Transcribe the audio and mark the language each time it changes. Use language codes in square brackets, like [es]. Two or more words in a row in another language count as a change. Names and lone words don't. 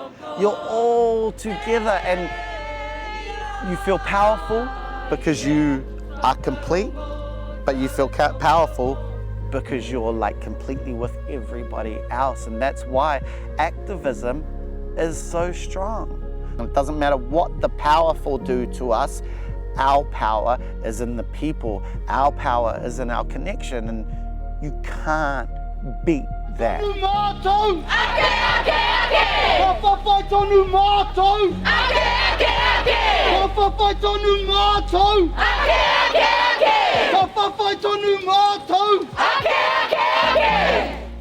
[en] You're all together, and you feel powerful because you are complete, but you feel powerful because you're like completely with everybody else. And that's why activism is so strong, It doesn't matter what the powerful do to us, our power is in the people. Our power is in our connection, and you can't beat that. [mi] Tonu mātou! Ake, ake, ake! Ka whawhai tonu mātou! Ake, ake, ake! Ka whawhai tonu mātou! Ake, ake, ake! Ka whawhai tonu mātou! Ake, ake, ake!